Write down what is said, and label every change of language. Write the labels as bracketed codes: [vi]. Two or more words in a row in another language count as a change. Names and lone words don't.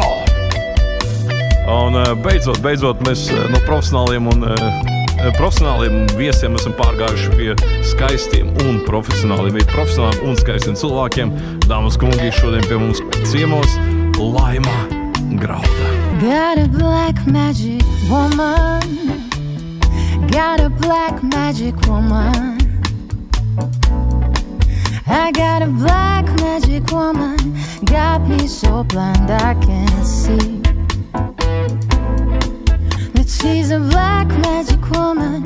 [lv] Un beidzot mēs no profesionāliem viesiem esam pārgājuši pie skaistiem un profesionāliem un skaistiem cilvēkiem. Dāmas kungi, šodien pie mums ciemos Laima Grauda. [en] Got a black magic woman. Got a black magic woman. I got a black magic woman. Got me so blind I can't see. But she's a black magic woman.